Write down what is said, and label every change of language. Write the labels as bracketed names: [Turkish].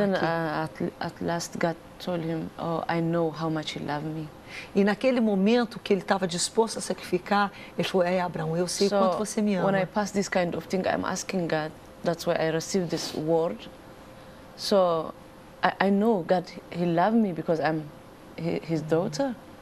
[English] Then at last God told him, "Oh, I know how much you love me." [Portuguese] E naquele momento que ele estava disposto a sacrificar, ele falou, Abraão, eu sei quanto você me [English] when I [Portuguese] ama. [English] pass this kind of thing, I'm asking God. That's why I received this word. So I know God, He loved me because I'm His daughter.